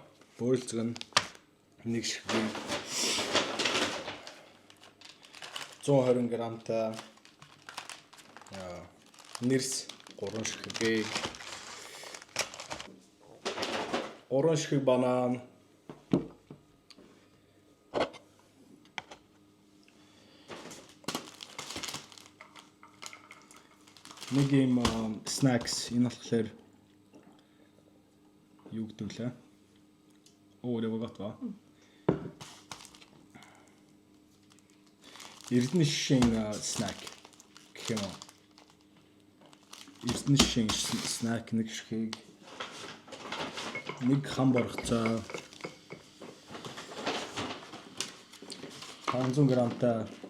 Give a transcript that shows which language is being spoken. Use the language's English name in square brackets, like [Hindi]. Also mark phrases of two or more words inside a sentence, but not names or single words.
[Mongolian] Бөрлзгэн нэг ширхэг 120 грамтай нэрс 3 ширхэг 3 ширхэг банан нэг юм snacks энэ болохоор юу гэдэг лээ? Оо, [Swedish] det var gott va? [Mongolian] Эрдэнэ шишийн snack гэх юм уу? Эрдэнэ шишийн snack нэг ширхэг нэг хам боргоцоо 500 грамтай